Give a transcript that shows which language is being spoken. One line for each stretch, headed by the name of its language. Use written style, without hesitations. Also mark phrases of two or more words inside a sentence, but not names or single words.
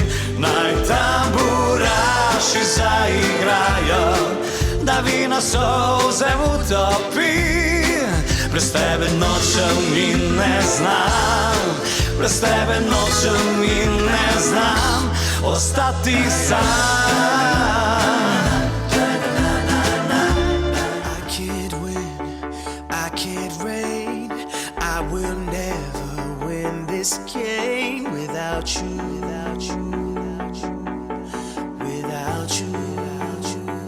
Slovenian: Naj tamburaši zaigrajo, da vino solze utopi. Brez tebe nočem in ne znam, brez tebe nočem in ne znam ostati sam.
English: I can't win, I can't reign, I will never win this game without you, without you, without you, without you.